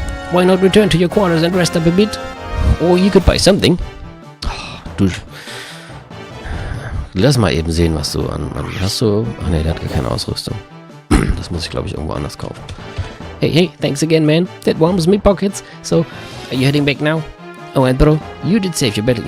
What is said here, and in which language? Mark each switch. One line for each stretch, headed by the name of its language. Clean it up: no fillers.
English: Why not return to your quarters and rest up a bit? Or you could buy something.
German: Du... Lass mal eben sehen, was du an... Hast du... Ach ne, der hat gar keine Ausrüstung. Das muss ich, glaube ich, irgendwo anders kaufen.
English: Hey, thanks again, man. That warms me pockets. So, are you heading back now? Oh, and bro, you did save your battle...